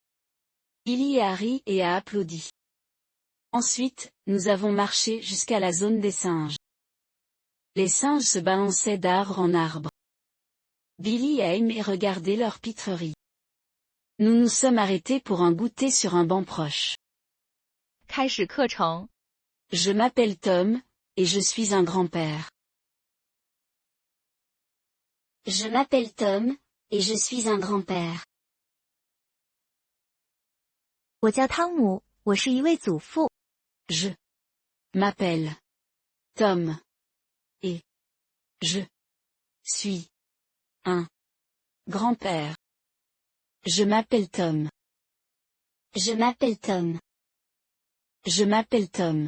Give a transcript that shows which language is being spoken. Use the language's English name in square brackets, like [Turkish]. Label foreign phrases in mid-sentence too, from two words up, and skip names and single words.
[French] Billy a ri et a applaudi. Ensuite, nous avons marché jusqu'à la zone des singes. Les singes se balançaient d'arbre en arbre. Billy a aimé regarder leur pitrerie. Nous nous sommes arrêtés pour un goûter sur un banc proche. [Chinese] 开始课程。 [French] Je m'appelle Tom, et je suis un grand-père. Je m'appelle Tom, et je suis un grand-père. [Chinese] 我叫汤姆，我是一位祖父。 [French] Je m'appelle Tom, et je suis un grand-père. Je m'appelle Tom. Je m'appelle Tom. Je m'appelle Tom.